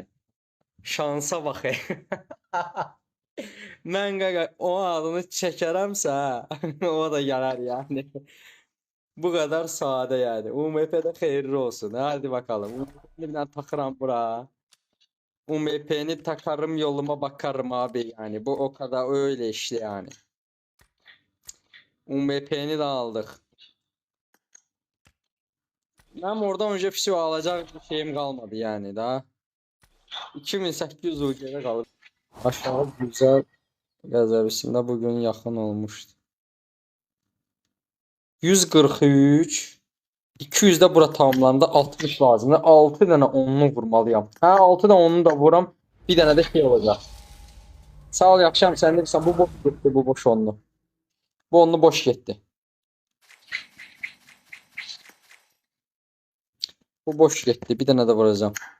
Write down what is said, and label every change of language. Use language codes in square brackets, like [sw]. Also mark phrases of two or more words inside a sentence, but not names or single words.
[az] Şansa bax. Mən qaqa o adını çəkərəmsə, o da gələr yəni. Bu qədər sadə yəni. UMP-də xeyirli olsun. [tr] Hadi bakalım. [az] UMP-ni bir dənə taxıram bura. [tr] UMP-ni takarım, yoluma bakarım abi yani. Bu o kadar öyle işte yani. UMP'ni de aldık. Ben oradan önce fişi alacak bir şeyim kalmadı yani daha. 2800 UC'de kalır. Aşağı güzel rezervisinde bugün yakın olmuştu. [az] 143 200 de bura tamamlandı. 60 lazımdır. 6 dənə onunu vurmalıyam. Hə, 6 da onunu da vuram. Bir dənə də şey olacaq. Sağ ol, yaxşıyam. Sən deyirsən bu boş getdi, bu boş onlu. Bu onlu boş getdi. Bu boş getdi. Bir dənə də vuracağam.